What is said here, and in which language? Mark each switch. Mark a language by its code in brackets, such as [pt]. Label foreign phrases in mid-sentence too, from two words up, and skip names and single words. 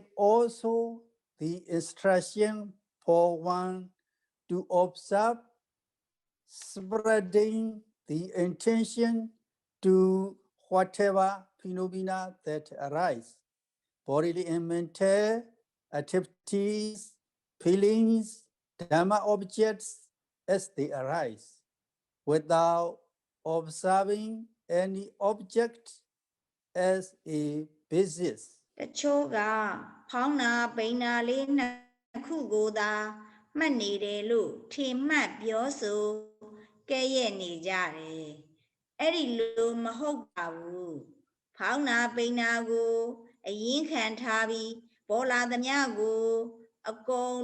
[en] also the instruction for one to observe, spreading the intention to whatever phenomena that arise, bodily and mental activities, feelings, Dhamma objects as they arise, without observing any object as a basis. [my] တချို့ကဖောင်းနာပိန်နာလေးနှစ်ခုကိုသာမှတ်နေတယ်လို့ထင်မှတ်ပြောဆိုကဲ့ရဲ့နေကြတယ်။အဲ့ဒီ လိုမဟုတ်ပါဘူး။ဖောင်းနာပိန်နာကိုအရင်ခံထားပြီးပေါ်လာသမျှကိုအကုန်